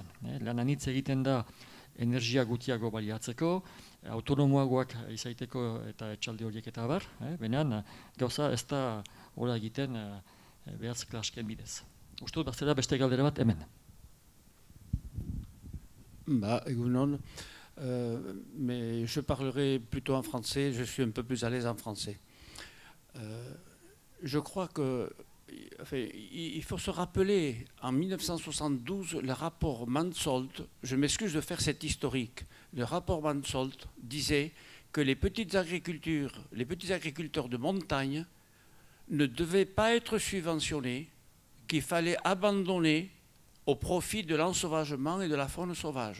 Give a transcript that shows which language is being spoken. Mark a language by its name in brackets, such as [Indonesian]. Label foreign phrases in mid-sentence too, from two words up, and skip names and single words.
[Basque] Lan anitz egiten da energia gutiago baliatzeko, autonomoagoak izaiteko eta etxalde horiek eta abar, benean gauza ez da hola egiten behatz klasken bidez. Uste dut bazera beste galdera bat hemen. Egunon, [French] mais je parlerai plutôt en français, je suis un peu plus à l'aise en français. Je crois que il faut se rappeler, en 1972, le rapport Mansholt, je m'excuse de faire cet historique, le rapport Mansholt disait que les petits agriculteurs de montagne ne devaient pas être subventionnés, qu'il fallait abandonner au profit de l'ensauvagement et de la faune sauvage.